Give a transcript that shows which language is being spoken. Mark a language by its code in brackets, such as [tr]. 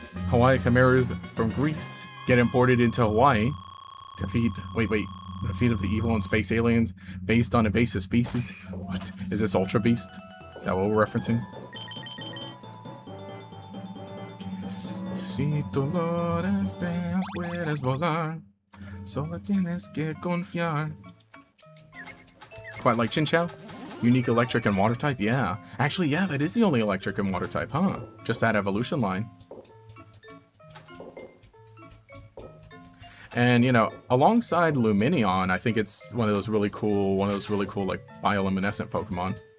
[en] Hawaii chimeras from Greece get imported into Hawaii to feed. Wait. The feet of the evil and space aliens based on invasive species. What? Is this Ultra Beast? Is that what we're referencing? [es] Si tú lo deseas, puedes volar. Solo tienes que confiar. [en] Quite like Chinchou? Unique electric and water type? Yeah. Actually, yeah, that is the only electric and water type, huh? Just that evolution line. And, you know, alongside Lumineon, I think it's one of those really cool, like, bioluminescent Pokemon.